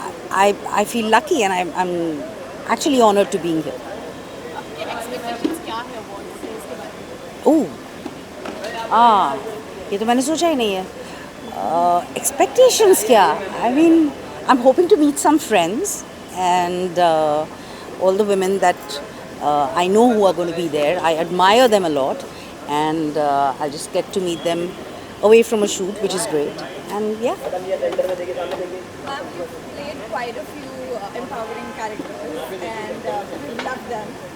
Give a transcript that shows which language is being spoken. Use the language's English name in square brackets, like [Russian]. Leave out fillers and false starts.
[English] I feel lucky and I'm actually honored to being here. [Hindi] आपके expectations क्या है award से इसके बारे में? ये तो मैंने सोचा ही नहीं है. Expectations क्या? [English] I mean, I'm hoping to meet some friends and all the women that I know who are going to be there. I admire them a lot, and I'll just get to meet them away from a shoot, which is great. And yeah. Ma'am, you've played quite a few empowering characters and you love them.